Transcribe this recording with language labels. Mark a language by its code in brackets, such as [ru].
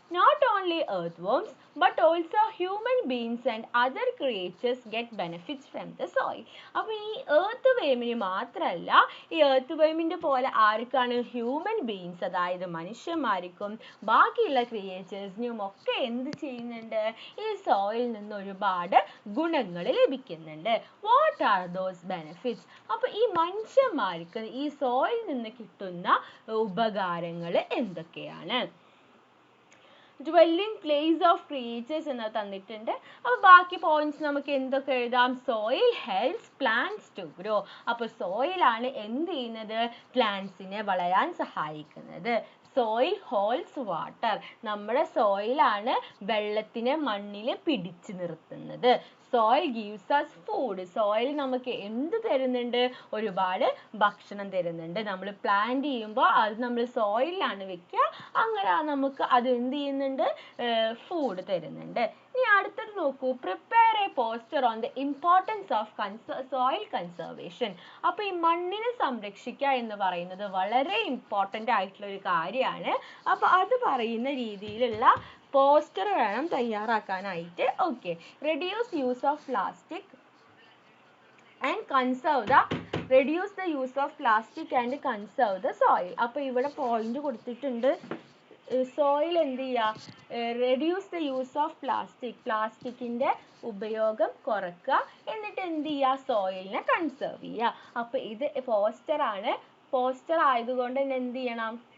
[en] Not only earth worms but also human beings and other creatures get benefits from the soil. [ml] അപ്പോൾ ഈ earth വേമിന് മാത്രമല്ല, ഈ earth വേമിൻ്റെ പോലെ ആർക്കാണ്, ഹ്യൂമൻ ബീയിങ്സ്, അതായത് മനുഷ്യന്മാർക്കും ബാക്കിയുള്ള ക്രിയേച്ചേഴ്സിനും ഒക്കെ എന്ത് ചെയ്യുന്നുണ്ട്, ഈ സോയിൽ നിന്ന് ഒരുപാട് ഗുണങ്ങൾ ലഭിക്കുന്നുണ്ട്. [en] What are those benefits? [ml] അപ്പോൾ ഈ മനുഷ്യന്മാർക്ക് ഈ സോയിൽ നിന്ന് കിട്ടുന്ന ഉപകാരങ്ങൾ എന്തൊക്കെയാണ്? [en] dwelling place of creatures [ml] എന്ന് തന്നിട്ടുണ്ട്. അപ്പോൾ ബാക്കി പോയിന്റ്സ് നമുക്ക് എന്തൊക്കെ എഴുതാം? [en] soil helps plants to grow. [ml] അപ്പോൾ soil ആണ് എന്ത് ചെയ്യുന്നത്? പ്ലാന്റ്സിനെ വളരാൻ സഹായിക്കുന്നത്. [en] soil holds water. [ml] നമ്മുടെ soil ആണ് വെള്ളത്തിനെ മണ്ണിൽ പിടിച്ചു നിർത്തുന്നത്. [en] soil gives us food. soil [ml] നമുക്ക് എന്ത് തരുന്നുണ്ട്? ഒരുപാട് ഭക്ഷണം തരുന്നുണ്ട്. നമ്മൾ പ്ലാന്റ് ചെയ്യുമ്പോൾ അത് നമ്മൾ സോയിലാണ് വെക്കുക, അങ്ങനെ നമുക്ക് അത് എന്ത് ചെയ്യുന്നുണ്ട്? ഫുഡ് തരുന്നുണ്ട്. ഇനി അടുത്തത് നോക്കൂ, [en] Prepare a poster on the importance of soil conservation. [ml] അപ്പോൾ ഈ മണ്ണിനെ സംരക്ഷിക്കുക എന്ന് പറയുന്നത് വളരെ ഇമ്പോർട്ടൻ്റ് ആയിട്ടുള്ള ഒരു കാര്യമാണ്. അപ്പോൾ അത് പറയുന്ന രീതിയിലുള്ള പോസ്റ്റർ വേണം തയ്യാറാക്കാനായിട്ട്. [en] Okay, reduce use of plastic and conserve the reduce the use of plastic and conserve the soil. [ml] അപ്പോൾ ഇവിടെ പോയിന്റ് കൊടുത്തിട്ടുണ്ട്. സോയിൽ എന്ത് ചെയ്യുക? [en] reduce the use of plastic, [ml] പ്ലാസ്റ്റിക്കിൻ്റെ ഉപയോഗം കുറക്കുക, എന്നിട്ട് എന്ത് ചെയ്യുക? സോയിലിനെ കൺസേർവ് ചെയ്യുക. അപ്പോൾ ഇത് പോസ്റ്റർ ആണ്. പോസ്റ്റർ ആയതുകൊണ്ട് തന്നെ എന്ത് ചെയ്യണം?